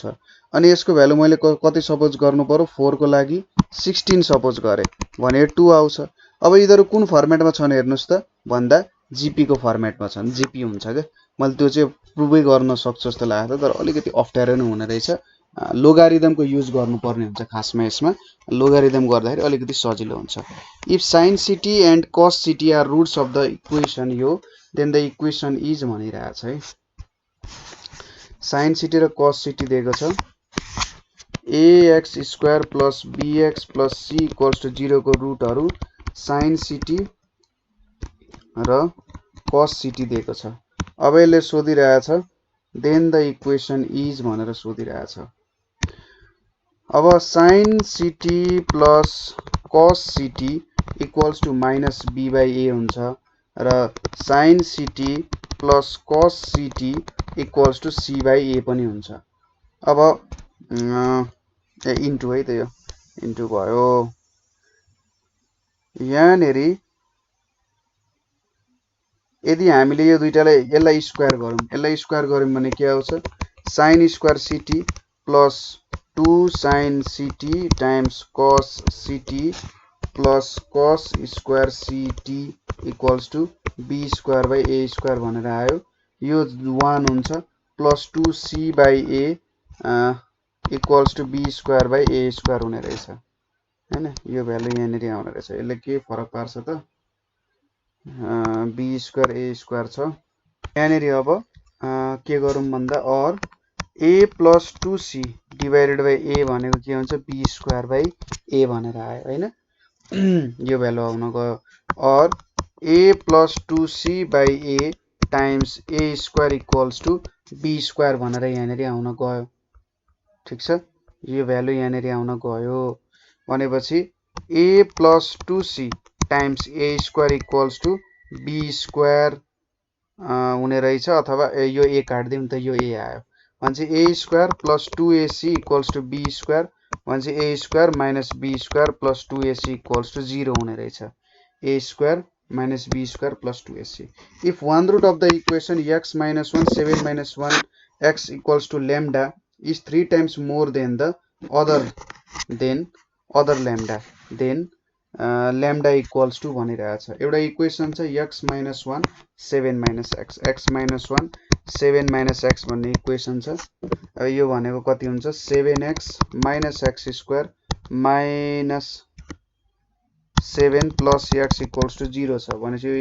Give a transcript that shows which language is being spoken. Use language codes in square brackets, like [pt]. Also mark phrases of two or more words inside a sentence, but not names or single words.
[ne] अनि यसको भ्यालु मैले कति सपोज गर्नु पर्यो 4 को लागि 16 सपोज गरे भने 2 आउँछ अब यिनीहरु कुन फर्मेटमा छन् हेर्नुस् त भन्दा जीपी को फर्मेटमा छन् जीपी हुन्छ के मैले त्यो चाहिँ प्रुभै गर्न सक्छु जस्तो लाग्छ तर अलिकति अप्ठ्यारो नै हुने रहेछ लोगारिदमको युज गर्नुपर्ने हुन्छ खासमा यसमा लोगारिदम गर्दाखेरि अलिकति सजिलो हुन्छ [en] if sin ct and cos ct are roots of the equation [ne] यो [en] then the equation is [ne] भनिरहेछ है [en] sin ct र cos ct [ne] दिएको छ [en] ax square plus bx plus c equals to 0 को रुटहरु sin ct र cos ct [ne] दिएको छ अब यसले सोधिरहेछ [en] then the equation is [ne] भनेर सोधिरहेछ अब [en] sin ct plus cos ct equals to minus b by a हुन्छ र sin ct plus cos ct equals to c by a [ne] पनि हुन्छ अब इन्टु है त यो इन्टु भयो यहाँनेरि यदि हामीले यो दुईटालाई यसलाई स्क्वायर गरौँ भने के आउँछ [en] sin square ct plus 2 sin ct times cos ct plus cos square ct equals to b square by a square [ne] भनेर आयो यो 1 हुन्छ [en] plus 2c by a equals to b square by a square [ne] हुने रहेछ हैन यो भ्यालु यहाँनेरि आउने रहेछ यसले के फरक पार्छ त [en] b square a square [ne] छ यहाँनेरि अब के गरौँ भन्दा और [en] a plus 2c divided by a [ne] भनेको के हुन्छ [en] b square by a [ne] भनेर आयो हैन यो भ्यालु आउन गयो और [en] a plus 2c by a times a square equals to b square भनेर [ne] यहाँनेरि आउन गयो ठीक छ यो भ्यालु यहाँनेरि आउन गयो भनेपछि [en] a plus 2c times a square equals to b square [ne] हुने रहेछ अथवा यो a काट्दियौं त यो a आयो भनेपछि [en] a square plus 2ac equals to b square भनेपछि a square minus b square plus 2ac equals to 0 [ne] हुने रहेछ [en] a square minus b square plus 2ac. If one root of the equation x minus 1 7 minus 1 x equals to lambda is 3 times more than the other lambda, then lambda equals to [ne] भनिरहेछ एउटा इक्वेसन छ [en] x minus 1 7 minus x x minus 1 7 minus x [ne] भन्ने इक्वेसन छ यो भनेको कति हुन्छ [en] 7x minus x square minus 7 plus x equals to 0 [ne] छ भनेपछि यो